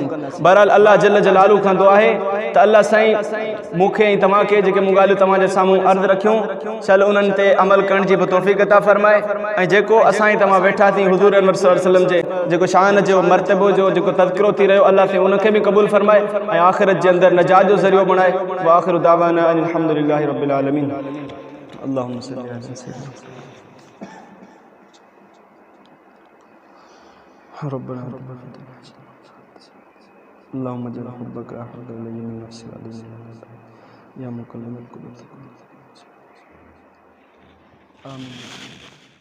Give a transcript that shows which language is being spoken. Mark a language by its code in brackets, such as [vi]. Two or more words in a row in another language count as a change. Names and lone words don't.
[sd] बहरहाल [ar] الله جل جلاله [sd] खां दुआ आहे त अल्लाह साईं मूंखे ऐं तव्हांखे जेके मूं ॻाल्हियूं तव्हांजे साम्हूं अर्ज़ु रखियूं, चल उन्हनि ते अमल करण जी बि तौफ़ीक़ अता फ़रमाए, ऐं जेको असां ऐं तव्हां मां वेठा थी हुजूर अनवर [ar] صلى الله عليه وسلم [sd] जे जेको शान जो मर्तबो जो जेको तज़किरो थी रहियो अल्लाह से उनखे भी क़बूल फरमाए ऐं आख़िरत जे अंदरि नजात जो ज़रियो बणाए। [ar] وآخر دعوانا أن الحمد لله رب العالمين. اللهم صل على سيدنا ربنا اللهم اجعل حبك أحب إلي من نفسي وعزيز يا مقلب القلوب. आमीन।